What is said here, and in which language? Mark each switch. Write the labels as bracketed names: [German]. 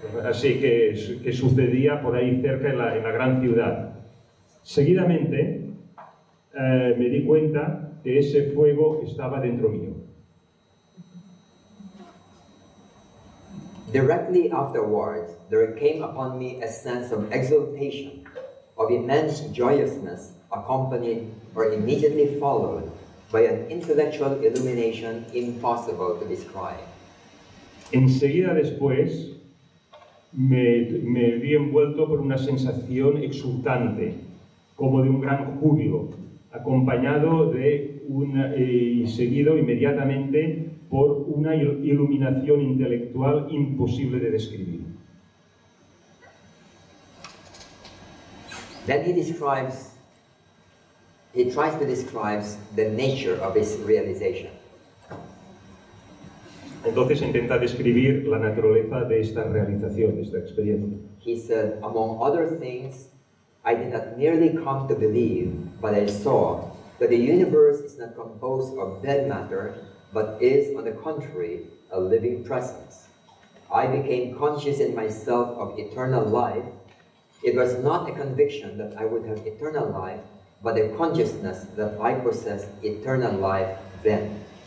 [Spanish] Así que sucedía por ahí cerca en la gran ciudad. Seguidamente me di cuenta que ese fuego estaba dentro mío. [English] Directly afterwards, there came upon me a sense of exultation, of immense joyousness, accompanied or immediately followed by an intellectual illumination impossible to describe. [Spanish] Enseguida después me vi envuelto por una sensación exultante, como de un gran júbilo, acompañado de y seguido inmediatamente por una iluminación intelectual imposible de describir. [English] Then he tries to describe the nature of his realization. [Spanish] Entonces intenta describir la naturaleza de esta realización, de esta experiencia. [English] He said, among other things, I did not merely come to believe, but I saw that the universe is not composed of dead matter, but is, on the contrary, a living presence. I became conscious in myself of eternal life. It was not a conviction that I would have eternal life, but a consciousness that I possessed eternal life then.